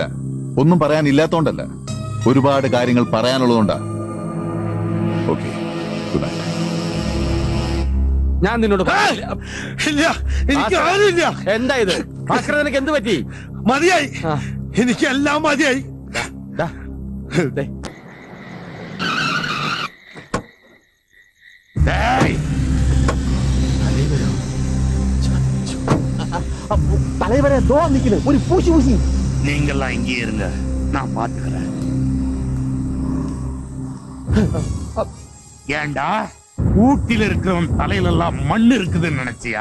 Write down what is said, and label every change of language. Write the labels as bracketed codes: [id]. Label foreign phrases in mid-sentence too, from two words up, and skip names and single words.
[ml] ഒന്നും പറയാനില്ലാത്തോണ്ടല്ല, ഒരുപാട് കാര്യങ്ങൾ പറയാനുള്ളതുകൊണ്ടാ. ഓക്കെ, [en] good night. [ml] ഞാൻ നിന്നോട് ഇല്ല, എനിക്ക് ആരുമില്ല. എന്താ ഇത് ഭാസ്കര, നിനക്ക് എന്ത് പറ്റി? മതിയായി, എനിക്കെല്ലാം മതിയായി. [ta] தலைவரே தோ நிக்கணும், ஒரு பூசி பூசி. நீங்கெல்லாம் இங்கே இருங்க, நான் பாத்துக்கிறேன். ஏண்டா ஊட்டில இருக்கிறவன் தலையில எல்லாம் மண் இருக்குதுன்னு நினைச்சியா?